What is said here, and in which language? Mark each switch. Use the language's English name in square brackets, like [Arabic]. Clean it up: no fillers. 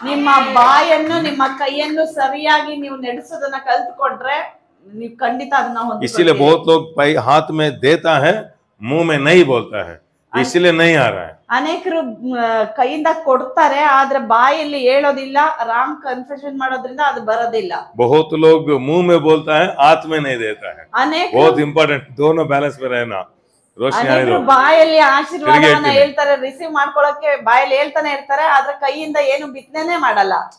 [Kannada] ನಿಮ್ಮ ಬಾಯನ್ನು ನಿಮ್ಮ ಕೈಯನ್ನು ಸರಿಯಾಗಿ ನೀವು ನಡೆಸೋದನ್ನ ಕಲ್ತ್ಕೊಂಡ್ರೆ ನೀವು ಖಂಡಿತ ಅದನ್ನ ಹೊಂದ್ಕೊಳ್ತೀರಿ। [Hindi] इसीलिए बहुत लोग हाथ में देता है, मुंह में नहीं बोलता है, इसलिए नहीं आ रहा है। [Kannada] ಅನೇಕರು ಕೈಯಿಂದ ಕೊಡ್ತಾರೆ, ಆದ್ರೆ ಬಾಯಲ್ಲಿ ಹೇಳೋದಿಲ್ಲ, ರಾಂಗ್ ಕನ್ಫೆಷನ್ ಮಾಡೋದ್ರಿಂದ ಅದು ಬರೋದಿಲ್ಲ। [Hindi] बहुत लोग मुंह में बोलता है, हाथ में नहीं देता है। बहुत इंपॉर्टेंट, दोनों बैलेंस में रहना। [Kannada] ಅನೇಕರು ಬಾಯಲ್ಲಿ ಆಶೀರ್ವಾದವನ್ನ ಹೇಳ್ತಾರೆ, ರಿಸೀವ್ ಮಾಡ್ಕೊಳಕ್ಕೆ ಬಾಯಲ್ಲಿ ಹೇಳ್ತಾನೆ ಇರ್ತಾರೆ, ಆದ್ರೆ ಕೈಯಿಂದ ಏನು ಬಿತ್ತನೆ ಮಾಡಲ್ಲ।